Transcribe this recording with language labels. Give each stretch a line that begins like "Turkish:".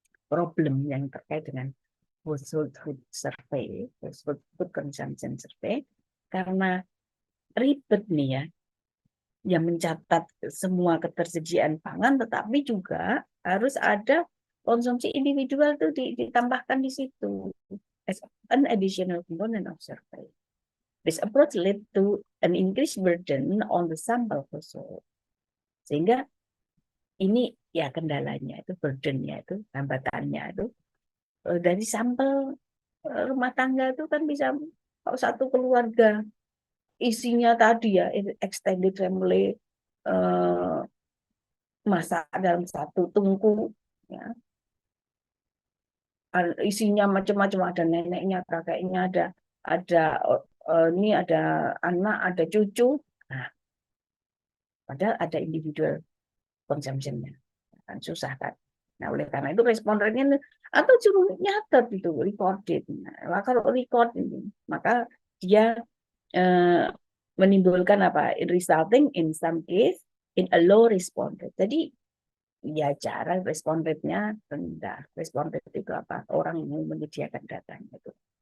Indonesian: Problem yang terkait dengan household food survey, household food consumption survey, karena ribet nih ya, yang mencatat semua ketersediaan pangan, tetapi juga harus ada konsumsi individual itu ditambahkan di situ
English: as an additional component of survey. This approach led to an increased burden on the sample household.
Indonesian: Sehingga ini ya kendalanya itu, burdennya itu, hambatannya itu dari sampel rumah tangga itu kan bisa kalau satu keluarga isinya tadi ya extended family masak dalam satu tungku ya, isinya macam-macam, ada neneknya, kakeknya, ada ini ada anak, ada cucu. Nah, padahal ada individual consumption-nya, kan susah kan. Nah, oleh karena itu respon rate-nya atau suruh nyatet itu recorded. Nah, kalau record ini, maka dia menimbulkan apa?
English: Resulting in some case in a low response rate.
Indonesian: Jadi ya cara respon rate-nya rendah. Respon rate itu apa? Orang mau menyediakan datanya itu.